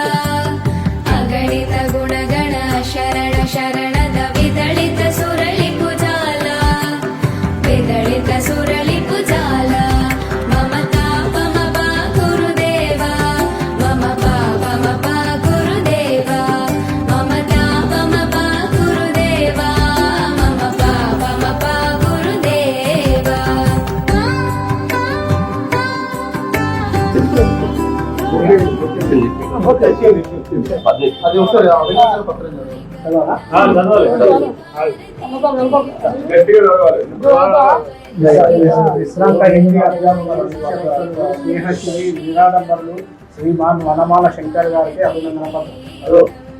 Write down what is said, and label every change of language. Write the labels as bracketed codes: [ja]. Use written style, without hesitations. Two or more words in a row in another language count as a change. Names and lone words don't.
[sa] अगणित गुणगण शरण शरणद विदलित सुरलि कुजाला विदलित सुरलि कुजाला मम तापमपा गुरुदेवा मम पापमपा गुरुदेवा मम तापमपा गुरुदेवा मम पापमपा गुरुदेवा [te] అది ఒకసారి పత్రం విశ్రాంత హిందీ స్నేహశ్రీ నిరాడంబరులు శ్రీమాన్ వనమాల శంకర్ గారికి అభినందన పత్రం.